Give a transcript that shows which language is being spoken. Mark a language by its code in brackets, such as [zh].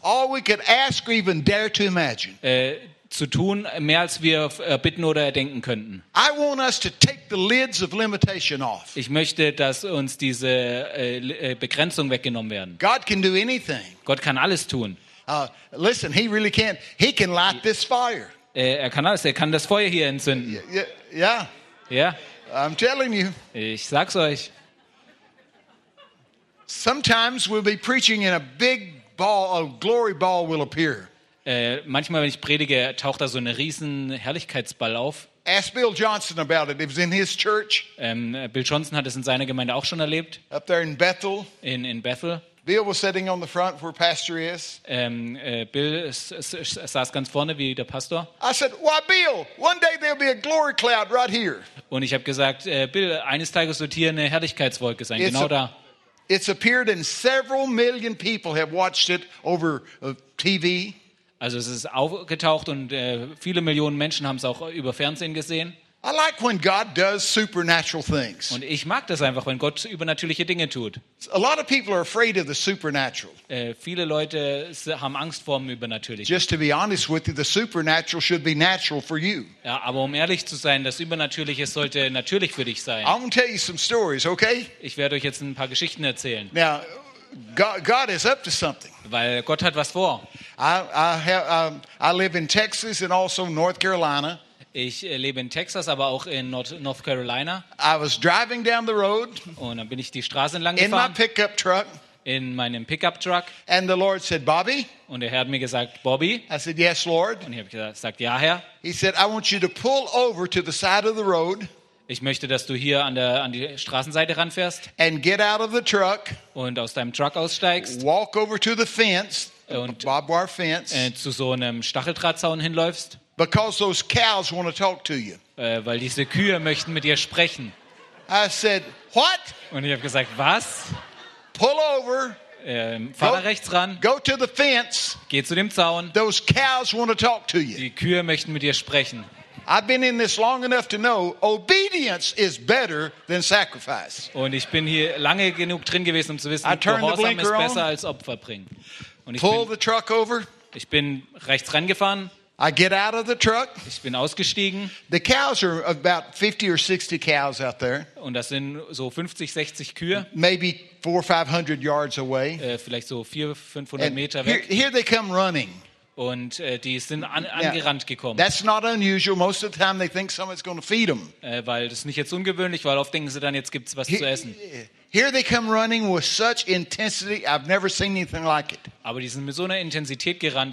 [en] all we could ask or even dare to imagine, [de] zu tun, mehr als wir bitten oder erdenken könnten. [en] I want us to take the lids of limitation off. [de] Ich möchte, dass uns diese Begrenzung weggenommen werden. [en] God can do anything. [de] Gott kann alles tun. [en] Listen, he really can. He can light this fire. [de] Er kann alles, er kann das Feuer hier entzünden. Ja. Ja. [en] I'm telling you. [de] Ich sag's euch. [en] Sometimes we'll be preaching and a big ball, a glory ball will appear. [de] Manchmal, wenn ich predige, taucht da so ein riesen Herrlichkeitsball auf. [en] Ask Bill Johnson about it. It was in his church. [de] Bill Johnson hat es in seiner Gemeinde auch schon erlebt. [en] Up there in Bethel. [de] In Bethel. [en] Bill was sitting on the front where pastor is. [de] Bill saß ganz vorne wie der Pastor. [en] I said, "Why, Bill? One day there'll be a glory cloud right here." [de] Und ich habe gesagt, Bill, eines Tages wird hier eine Herrlichkeitswolke sein, genau da. [en] It's appeared and several million people have watched it over TV. [de] Also es ist aufgetaucht und viele Millionen Menschen haben es auch über Fernsehen gesehen. [en] I like when God does supernatural things. [de] Und ich mag das einfach, wenn Gott übernatürliche Dinge tut. [en] A lot of people are afraid of the supernatural. [de] Viele Leute haben Angst vor dem Übernatürlichen. [en] Just to be honest with you, the supernatural should be natural for you. [de] Ja, aber um ehrlich zu sein, das Übernatürliche sollte natürlich für dich sein. [en] I'm gonna tell you some stories, okay? [de] Ich werde euch jetzt ein paar Geschichten erzählen. [en] Now, God is up to something. [de] Weil Gott hat was vor. [en] I live in Texas and also North Carolina. [de] Ich lebe in Texas, aber auch in North Carolina. [en] I was driving down the road, [de] und dann bin ich die Straße entlang gefahren, [en] in my pickup truck, [de] in meinem Pickup Truck. [en] And the Lord said, Bobby. [de] Und der Herr hat mir gesagt, Bobby. [en] I said, yes, Lord. [de] Und ich habe gesagt, ja, Herr. [en] He said, I want you to pull over to the side of the road. [de] Ich möchte, dass du hier an die Straßenseite ranfährst. [en] And get out of the truck. [de] Und aus deinem Truck aussteigst. [en] Walk over to the fence. [de] Und [en] barbed wire fence. [de] Zu so einem Stacheldrahtzaun hinläufst. [en] Because those cows want to talk to you. [de] Weil diese Kühe möchten mit dir sprechen. [en] I said, what? [de] Und ich habe gesagt, was? [en] Pull over. [de] Fahr rechts ran. [en] Go to the fence. [de] Geh zu dem Zaun. [en] Those cows want to talk to you. [de] Die Kühe möchten mit dir sprechen. [en] I've been in this long enough to know obedience is better than sacrifice. [de] Und ich bin hier lange genug drin gewesen, um zu wissen, Gehorsam ist besser als Opfer bringen. [en] Und Pull the truck over. [de] Ich bin rechts rangefahren. [en] I get out of the truck. [de] Ich bin ausgestiegen. [en] The cows are about 50 or 60 cows out there. [de] Und das sind so 50, 60 Kühe. [en] Maybe 400-500 yards away. [de] Vielleicht so 400-500 Meter weg. [en] Here they come running. [de] Und die sind angerannt gekommen. [en] That's not unusual. Most of the time they think someone's going to feed them. [de] Weil das ist nicht jetzt ungewöhnlich, weil oft denken sie dann, jetzt gibt's was zu essen. [en] Here they come running with such intensity. I've never seen anything like it. [de] Aber die sind mit so einer Intensität gerannt.